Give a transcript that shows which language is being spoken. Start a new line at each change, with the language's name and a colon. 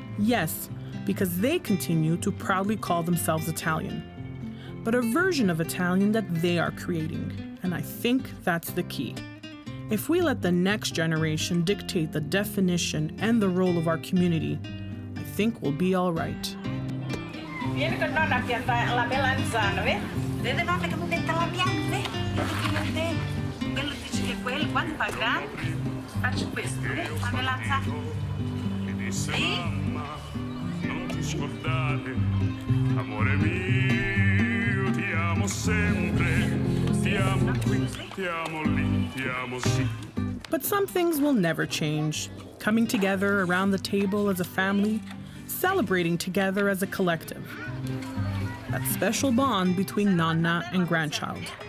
English: Yes, because they continue to proudly call themselves Italian. But a version of Italian that they are creating, and I think that's the key. If we let the next generation dictate the definition and the role of our community, I think we'll be all right.
Italian: Vieni con nonna a piantare la melanzana, vedi? Vede nonna che mi mette la pianta, vedi? Vedi che quello dice che quello, quando fa grande, faccio questo, vedi? La melanzana. Sì? Non ti scordare, amore mio, ti amo sempre, ti amo qui, ti amo lì, ti amo sì.
English: But some things will never change. Coming together around the table as a family, celebrating together as a collective. That special bond between nonna and grandchild.